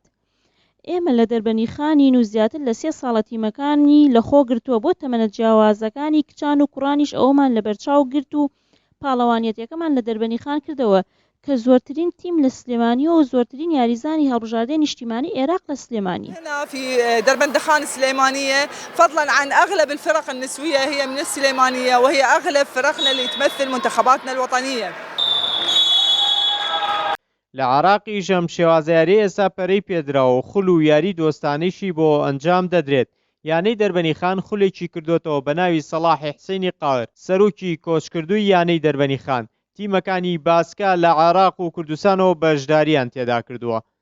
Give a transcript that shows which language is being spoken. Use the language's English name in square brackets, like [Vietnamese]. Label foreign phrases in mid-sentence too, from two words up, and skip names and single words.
[Central Kurdish] ئێمە لە دەربەنیخانین و زیاتر لە 3 ساڵە تیمەکانی لەخۆ گرتووە بۆ تەمەنە جیاوازەکانی کچان و کوڕانیش ئەوەمان لە بەرچاو گرت و پاڵەوانێتیەکەمان لە دەربەنیخان کردەوە کە زۆرترین تیم لە سلێمانیەوە و زۆرترین یاریزانی هەڵبژاردنی نیشتیمانی عێراق لە سلێمانی. [Arabic] هنا في دربندخان السليمانية فضلا عن أغلب الفرق النسوية هي من السليمانية وهي أغلب فرقنا اللي تمثل منتخباتنا الوطنية. [Central Kurdish] لە عراقی ژەم شێوازەیاری ئێستا پەرەی پێدراوە و خول و یاری دۆستانەیشی بۆ ئەنجام دەدرێت. یانەی دەربەنیخان خولێکی کردوێتەوە بە ناوی سەلاحی حسینی قاور سەرۆکی کۆچکردووی یانەی دەربەنیخان. تیمەکانی باسکە لە عێراق و کوردستانەوە بەشداریان تێدا کردووە.